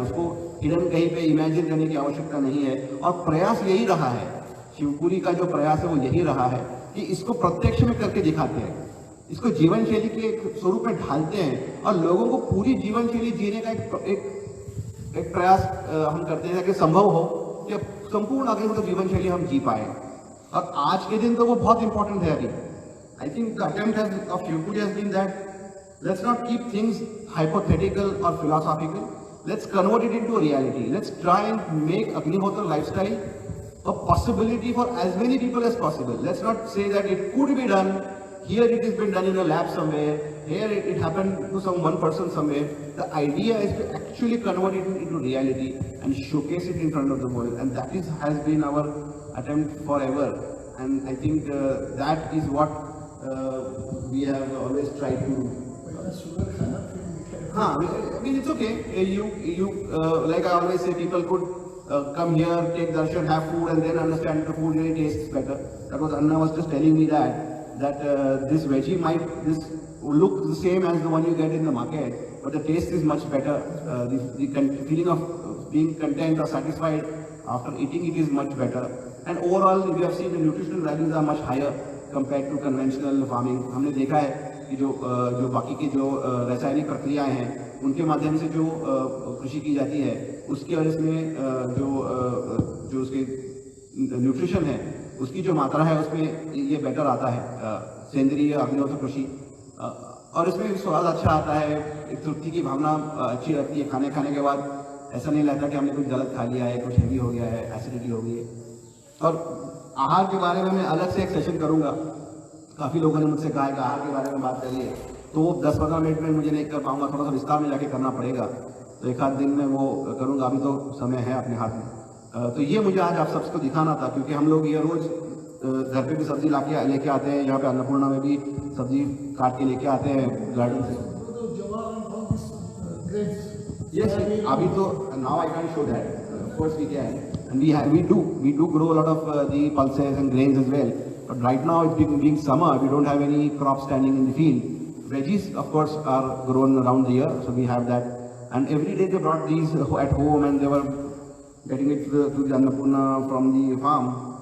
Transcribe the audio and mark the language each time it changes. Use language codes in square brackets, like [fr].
[hi] उसको हिडन कहीं पे इमेजिन करने की आवश्यकता नहीं है. और प्रयास यही रहा है, शिवपुरी का जो प्रयास है वो यही रहा है कि इसको प्रत्यक्ष में करके दिखाते हैं, इसको जीवन शैली के एक स्वरूप में ढालते हैं और लोगों को पूरी जीवन शैली जीने का एक प्रयास हम करते हैं कि संभव हो कि संपूर्ण अग्निहोत्र जीवन शैली हम जी पाए. और आज के दिन तो वो बहुत इंपॉर्टेंट है. अभी [en] I think the attempt of Shivpuri has been that let's not keep things hypothetical or philosophical. Let's convert it into a reality. Let's try and make Agnihotra lifestyle a possibility for as many people as possible. Let's not say that it could be done. Here it has been done in a lab somewhere. Here it happened to some one person somewhere. The idea is to actually convert it into reality and showcase it in front of the world. And that has been our attempt forever. And I think that is what we have always tried to do. I mean it's okay. You like I always say, people could come here, take darshan, have food, and then understand the food really tastes better. That was Anna was just telling me that this veggie might look the same as the one you get in the market, but the taste is much better. The feeling of being content or satisfied after eating it is much better. And overall, we have seen the nutritional values are much higher compared to conventional farming. [hi] हमने देखा है कि जो बाकी की जो रासायनिक प्रक्रियाएं हैं उनके माध्यम से जो कृषि की जाती है उसकी और इसमें जो उसके न्यूट्रिशन है उसकी जो मात्रा है उसमें ये बेटर आता है सेंद्रीय अग्निहोत्र कृषि. और इसमें स्वाद अच्छा आता है, एक तृप्ति की भावना अच्छी रहती है. खाने के बाद ऐसा नहीं लगता कि हमने कुछ गलत खा लिया है, कुछ हेवी हो गया है, एसिडिटी हो गई है. और आहार के बारे में मैं अलग से एक सेशन करूंगा. काफ़ी लोगों ने मुझसे कहा है कि आहार के बारे में बात करिए, तो वो 10-15 मिनट में मुझे नहीं कर पाऊंगा, थोड़ा सा विस्तार में जाके करना पड़ेगा. तो एक आध दिन में वो करूंगा. अभी तो समय है अपने हाथ में. तो ये मुझे आज आप सबको दिखाना था, क्योंकि हम लोग ये रोज़ घर पे भी सब्जी लेके आते हैं. यहाँ पे अन्नपूर्णा में भी सब्जी काट के लेके आते हैं गार्डन से. [en] Yes, [hi] अभी तो [en] now I can't show that. Of course we can, and we do grow a lot of the pulses and grains as well. But right now it's being summer, we don't have any crop standing in the field. Veggies, of course, are grown around the year, so we have that. And every day they brought these at home, and they were getting it to the Annapurna from the farm.